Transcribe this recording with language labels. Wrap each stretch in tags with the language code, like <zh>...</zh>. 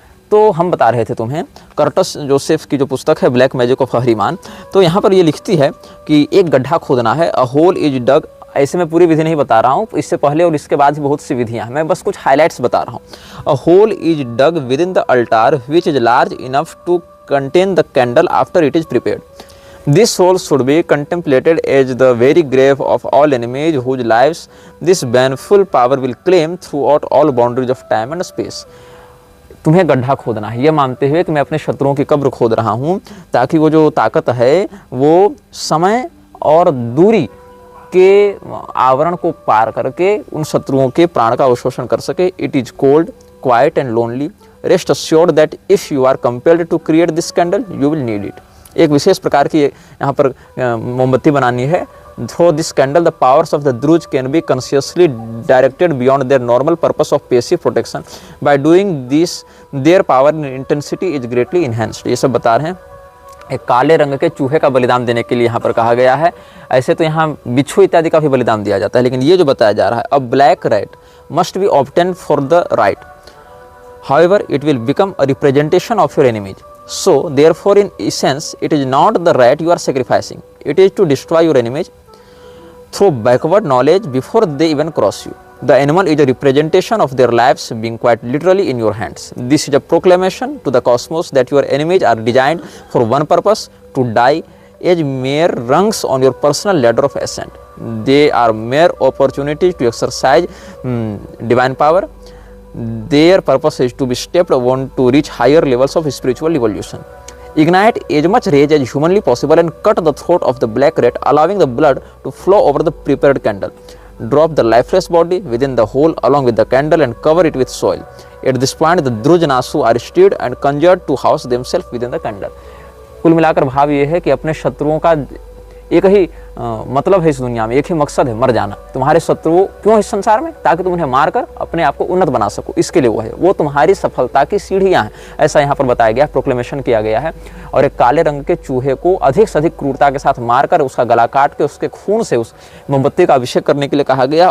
<hi>तो हम बता रहे थे तुम्हें कर्टिस जोसेफ की जो पुस्तक है ब्लैक मैजिक ऑफ अहिमान, तो यहाँ पर ये लिखती है कि एक गड्ढा खोदना है,</hi> <en>A hole is dug.</en> <hi>ऐसे मैं पूरी विधि नहीं बता रहा हूँ, इससे पहले और इसके बाद भी बहुत सी विधियाँ हैं, मैं बस कुछ हाईलाइट्स बता रहा हूँ।</hi> <en>A hole is dug within the altar which is large enough to contain the candle after it is prepared. This soul should be contemplated as the very grave of all enemies whose lives this baneful power will claim throughout all boundaries of time and space.</en> <hi>तुम्हें गड्ढा खोदना है, ये मानते हुए कि मैं अपने शत्रुओं की कब्र खोद रहा हूँ ताकि वो जो ताकत है वो समय और दूरी के आवरण को पार करके उन शत्रुओं के प्राण का अवशोषण कर सके.</hi> <en>It is cold, quiet and lonely. Rest assured that if you are compelled to create this candle, you will need it.</en> <hi>एक विशेष प्रकार की यहाँ पर मोमबत्ती बनानी है.</hi> <en>Through this candle, the powers of the Druj can be consciously directed beyond their normal purpose of passive protection. By doing this, their power and intensity is greatly enhanced.</en> <hi>ये सब बता रहे हैं. एक काले रंग के चूहे का बलिदान देने के लिए यहाँ पर कहा गया है. ऐसे तो यहाँ बिच्छू इत्यादि का भी बलिदान दिया जाता है, लेकिन ये जो बताया जा रहा है,</hi> <en>a black rat must be obtained for the right. However, it will become a representation of your enemies. So, therefore, in essence, it is not the rat you are sacrificing. It is to destroy your enemies through backward knowledge before they even cross you. The animal is a representation of their lives being quite literally in your hands. This is a proclamation to the cosmos that your enemies are designed for one purpose, to die as mere rungs on your personal ladder of ascent. They are mere opportunities to exercise divine power. Their purpose is to be stepped on to reach higher levels of spiritual evolution. Ignite as much rage as humanly possible and cut the throat of the black rat, allowing the blood to flow over the prepared candle. Drop the lifeless body within the hole along with the candle and cover it with soil. At this point, the Drujnasu are stirred and conjured to house themselves within the candle.</en> <hi>कुल मिलाकर भाव ये है कि अपने शत्रुओं का एक ही मतलब है इस दुनिया में, एक ही मकसद है, मर जाना। तुम्हारे शत्रु क्यों इस संसार में? ताकि तुम उन्हें मारकर अपने आप को उन्नत बना सको, इसके लिए वो तुम्हारी सफलता की सीढ़ियां हैं, ऐसा यहाँ पर बताया गया, प्रोक्लेमेशन किया गया है। और एक काले रंग के चूहे को अधिक से अधिक क्रूरता के साथ मारकर उसका गला काट के उसके खून से उस मोमबत्ती का अभिषेक करने के लिए कहा गया।</hi>